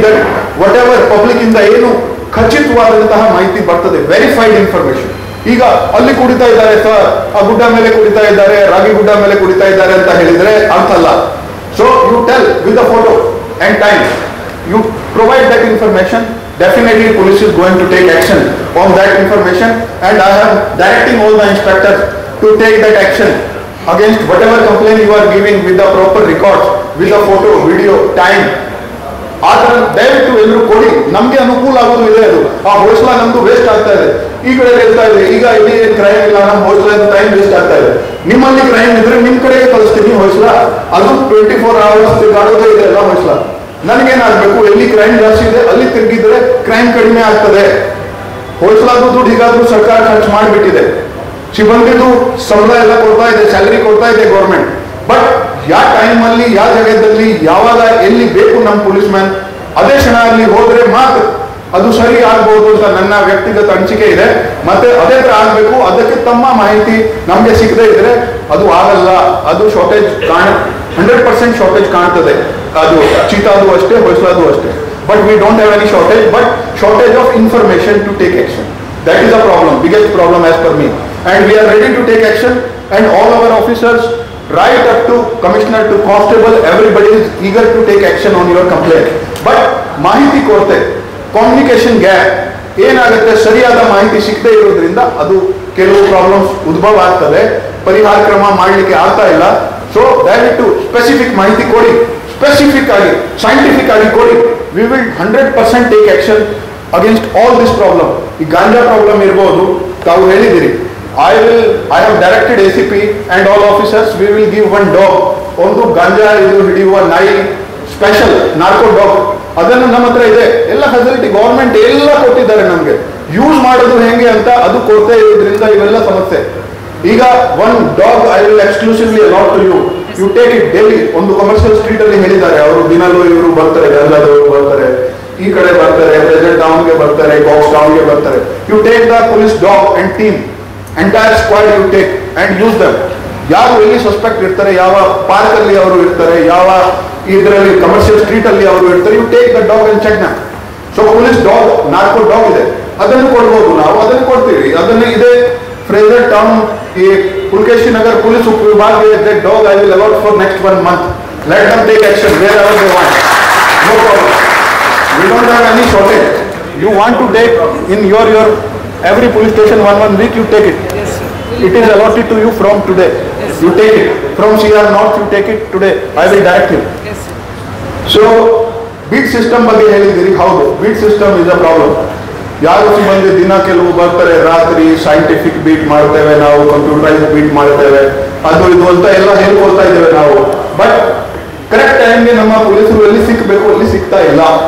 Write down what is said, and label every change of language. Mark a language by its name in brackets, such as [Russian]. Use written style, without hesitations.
[English] that whatever [Kannada] public ಇಂದ ಏನು ಖಚಿತವಾದಂತಹ ಮಾಹಿತಿ ಬರ್ತದೆ, ವೆರಿಫೈಡ್ ಇನ್ಫಾರ್ಮೇಶನ್, ಈಗ ಅಲ್ಲಿ ಕುಡಿತಾ ಇದ್ದಾರೆ ಸರ್, ಆ ಗುಡ್ಡ ಮೇಲೆ ಕುಡಿತಾ ಇದ್ದಾರೆ, ರಾಗಿ ಗುಡ್ಡ ಮೇಲೆ ಕುಡಿತಾ ಇದ್ದಾರೆ ಅಂತ ಹೇಳಿದ್ರೆ ಅರ್ಥ ಅಲ್ಲ. [English] So you tell with the photo and time, you provide that information. Definitely police is going to take action on that information, and I am directing all the inspectors to take that action against whatever complaint you are giving with the proper records, with the photo, video, time. [Kannada] ಆ ಥರ ದಯವಿಟ್ಟು ಎಲ್ಲರೂ ಕೊಡಿ, ನಮಗೆ ಅನುಕೂಲ ಆಗೋದು ಇದೆ. ಅದು ಆ ಹೋಸ್ಲಾ ನಮ್ದು ವೇಸ್ಟ್ ಆಗ್ತಾ ಇದೆ, ಈ ಕಡೆ ಇರ್ತಾ ಇದೆ. ಈಗ ಇಲ್ಲಿ ಕ್ರೈಮ್ ಇಲ್ಲ, ನಮ್ಮ ಹೋಸ್ಲಾ ಟೈಮ್ ವೇಸ್ಟ್ ಆಗ್ತಾ ಇದೆ. ನಿಮ್ಮಲ್ಲಿ ಕ್ರೈಮ್ ಇದ್ರೆ ನಿಮ್ ಕಡೆಗೆ ಕಳಿಸ್ತೀನಿ ಹೋಸ್ಲಾ, ಅದು 24 hours ತಿರುಗಾಡೋದೇ ಇದೆ ಎಲ್ಲ ಹೋಸ್ಲಾ. ನನಗೇನಾಗಬೇಕು, ಎಲ್ಲಿ ಕ್ರೈಮ್ ಜಾಸ್ತಿ ಇದೆ ಅಲ್ಲಿ ತಿರುಗಿದ್ರೆ ಕ್ರೈಮ್ ಕಡಿಮೆ ಆಗ್ತದೆ. ಹೋಸ್ಲಾದು ದುಡ್ಡು ಹೀಗಾದ್ರೂ ಸರ್ಕಾರ ಖರ್ಚು ಮಾಡಿಬಿಟ್ಟಿದೆ, ಸಿಬ್ಬಂದಿದು ಸಂಬಳ ಎಲ್ಲ ಕೊಡ್ತಾ ಇದೆ, ಸ್ಯಾಲರಿ ಕೊಡ್ತಾ ಇದೆ ಗೌರ್ಮೆಂಟ್. ಬಟ್ ಯಾವ ಟೈಮಲ್ಲಿ, ಯಾವ ಜಾಗದಲ್ಲಿ, ಯಾವಾಗ ಎಲ್ಲಿ ಬೇಕು ನಮ್ಮ ಪೊಲೀಸ್ ಮ್ಯಾನ್, ಅದೇ ಕ್ಷಣ ಅಲ್ಲಿ ಹೋದ್ರೆ ಮಾತ್ರ ಅದು ಸರಿ ಆಗ್ಬಹುದು ಅಂತ ನನ್ನ ವ್ಯಕ್ತಿಗತ ಅನಿಸಿಕೆ ಇದೆ. ಮತ್ತೆ ಅದೇ ತರ ಆಗ್ಬೇಕು. ಅದಕ್ಕೆ ತಮ್ಮ ಮಾಹಿತಿ ನಮ್ಗೆ ಸಿಗದೆ ಇದ್ರೆ ಅದು ಆಗಲ್ಲ. ಅದು ಶಾರ್ಟೇಜ್ 100% ಶಾರ್ಟೇಜ್ ಕಾಣ್ತದೆ. ಅದು ಚೀತಾದು ಅಷ್ಟೇ, ಹೊಯ್ಸಲಾದು ಅಷ್ಟೇ. [English] But we don't have any shortage, but shortage of information to take action. That is a problem, biggest problem as per me. And we are ready to take action, and all our officers right up to commissioner to constable, everybody is eager to take action on your complaint. [Kannada] But ಮಾಹಿತಿ ಕೊರತೆ, communication gap ಏನಾಗುತ್ತೆ, ಸರಿಯಾದ ಮಾಹಿತಿ ಸಿಗದೆ ಇರೋದ್ರಿಂದ ಅದು ಕೆಲವು problems ಉದ್ಭವ ಆಗ್ತದೆ, ಪರಿಹಾರ ಕ್ರಮ ಮಾಡಲಿಕ್ಕೆ ಆಗ್ತಾ ಇಲ್ಲ. ಸೊ ದಯವಿಟ್ಟು ಸ್ಪೆಸಿಫಿಕ್ ಮಾಹಿತಿ ಕೊಡಿ, ಸ್ಪೆಸಿಫಿಕ್ ಆಗಿ ಸೈಂಟಿಫಿಕ್ ಆಗಿ ಕೊಡಿ. [English] We will 100% take action against all this problem. [Kannada] ಈ ಗಾಂಜಾ ಪ್ರಾಬ್ಲಮ್ ಇರ್ಬೋದು, ತಾವು ಹೇಳಿದಿರಿ. [English] I have directed ACP and all officers, we will give one dog. [Kannada] ಒಂದು ಗಾಂಜಾ ಇದು ಹಿಡಿಯುವ ನಾಯಿ, ಸ್ಪೆಷಲ್ ನಾರ್ಕೋ ಡಾಗ್, ಅದನ್ನು ನಮ್ಮ ಹತ್ರ ಇದೆ. ಎಲ್ಲ ಫೆಸಿಲಿಟಿ ಗೌರ್ಮೆಂಟ್ ಎಲ್ಲ ಕೊಟ್ಟಿದ್ದಾರೆ ನಮಗೆ. ಯೂಸ್ ಮಾಡೋದು ಹೆಂಗೆ ಅಂತ ಅದು ಕೊಡ್ತಾ ಇರೋದ್ರಿಂದ ಇವೆಲ್ಲ ಸಮಸ್ಯೆ. [English] ಈಗ one dog I will exclusively allot to you, you take it daily. [Kannada] ಒಂದು ಕಮರ್ಷಿಯಲ್ ಸ್ಟ್ರೀಟ್ ಅಲ್ಲಿ ಹೇಳಿದ್ದಾರೆ, ಅವರು ದಿನಲ್ಲೂ ಇವರು ಬರ್ತಾರೆ, ಗಂಜಾದವರು ಬರ್ತಾರೆ, ಈ ಕಡೆ ಬರ್ತಾರೆ, ಪ್ರೆಸೆಂಟ್ ಟೌನ್ಗೆ ಬರ್ತಾರೆ, ಬಾಕ್ಸ್ ಟೌನ್ಗೆ ಬರ್ತಾರೆ. [English] You take the police dog and team, entire squad you take and use them. [Kannada] ಯಾರು ಎಲ್ಲಿ ಸಸ್ಪೆಕ್ಟ್ ಇರ್ತಾರೆ, ಯಾವ ಪಾರ್ಕ್ ಅಲ್ಲಿ ಅವರು ಇರ್ತಾರೆ, ಯಾವ ಇದರಲ್ಲಿ ಕಮರ್ಷಿಯಲ್ ಸ್ಟ್ರೀಟ್ ಅಲ್ಲಿ ಅವರು ಇರ್ತಾರೆ, [English] You take the dog and check them. [Kannada] So police dog, narco dog ಇದೆ, ಅದನ್ನು ಕೊಡ್ಬೋದು, ನಾವು ಅದನ್ನು ಕೊಡ್ತೀವಿ. ಅದನ್ನು ಇದೆ [English] Frazer town, ಈ Pulakeshi Nagar police ಉಪವಿಭಾಗ that dog I will allot for next 1 month. Let them take action wherever they want, no problem. We don't have any shortage. You want to take in your every police station 1 week, you take it. Yes, sir. It is allotted to you from today. Yes, you take it from CR North, you take it today. I will direct you. Yes, sir. So beat system [Kannada] ಬಗ್ಗೆ ಹೇಳಿದಿರಿ, ಹೌದು, [English] Beat system is a problem. [Kannada] ಯಾರು ಸಿಬ್ಬಂದಿ ದಿನ ಕೆಲವು ಬರ್ತಾರೆ, ರಾತ್ರಿ scientific beet ಮಾಡ್ತೇವೆ ನಾವು, ಕಂಪ್ಯೂಟರೈಸ್ ಬೀಟ್ ಮಾಡ್ತೇವೆ, ಅದು ಇದು ಅಂತ ಎಲ್ಲ ಹೇಳ್ಕೊಳ್ತಾ ಇದ್ದೇವೆ ನಾವು. ಬಟ್ ಕರೆಕ್ಟ್ ಟೈಮ್ಗೆ ನಮ್ಮ ಪೊಲೀಸರು ಎಲ್ಲಿ ಸಿಕ್ಕಬೇಕು ಅಲ್ಲಿ ಸಿಗ್ತಾ ಇಲ್ಲ.